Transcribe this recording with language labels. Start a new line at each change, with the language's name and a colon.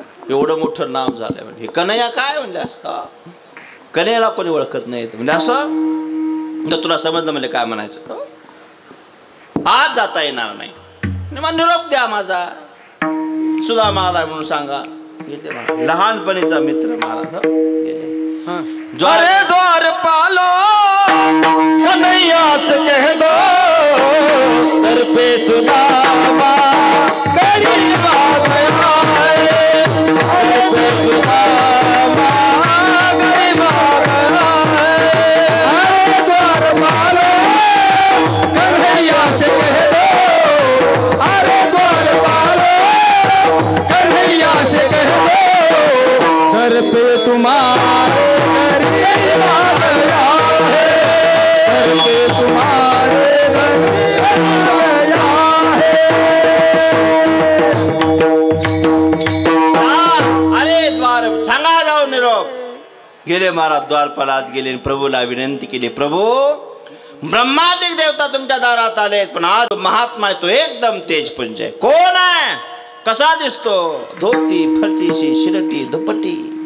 Marathi: एवढं मोठं नाव झालं म्हणजे कन्हैया काय म्हणले असं. कन्हैयाला कोणी ओळखत नाही म्हणजे असं. तर तुला समजलं म्हणजे काय म्हणायचं. आज जाता येणार नाही. मग निरोप द्या माझा सुदामा आलाय म्हणून सांगा. लहानपणीचा मित्र महाराज गेले.
Hindi: अरे द्वारपालो कन्हैया से कह दो सर पे सुदामा गरीब आ गया है. सर पे सुदामा गरीब आ गया है. अरे द्वारपालो कन्हैया से कह दो. अरे द्वारपालो कन्हैया से कह दो सर पे तुम्हारे गरीब आ गया है. सर पे तुम्हारे गरीब आ गया है.
Marathi: अरे द्वार सांगा जाऊ निरोप. गेले महाराज द्वारपालात गेले. प्रभूला विनंती केली. प्रभू ब्रह्मादिक देवता तुमच्या दारात आलेत पण आज महात्मा आहे तो एकदम तेजपुंज आहे. कोण आहे कसा दिसतो. धोती फरतीशी शिरटी दुपटी.